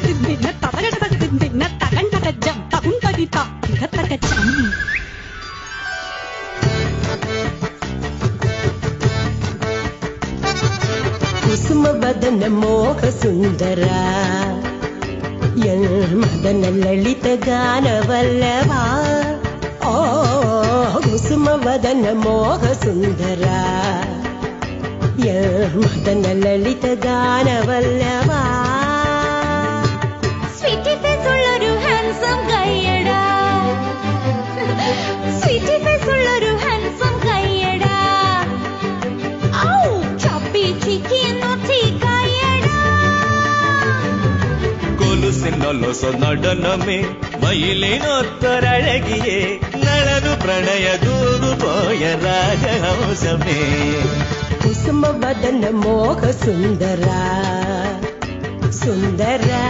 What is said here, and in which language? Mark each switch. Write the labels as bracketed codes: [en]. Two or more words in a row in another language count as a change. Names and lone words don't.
[kn] ಕುಸುಮ ಬದನ ಮೋಹ ಸುಂದರ ಮದನ ಲಲಿತ ಗಾನ ವಲ್ಲಭ ಓ ಕುಸುಮ ವದನ ಮೋಹ ಸುಂದರ ಮದನ ಲಲಿತ ಗಾನ ವಲ್ಲಭ [en] sweety face [ml] ഉള്ളൊരു ഹാൻസം കയ്യടാ [en] sweety face [ml] ഉള്ളൊരു ഹാൻസം കയ്യടാ ഔ [en] chubby cheeky naughty [ml] കയ്യടാ കൊലുസിനൊലൊസ നടനമേ മയിലിനൊത്തൊരഴകിയേ നളനു പ്രണയ ദൂതു പോയ രാജഹംസമേ [kn] ಕುಸುಮ ಬದನ ಮೋಹ ಸುಂದರ ಸುಂದರ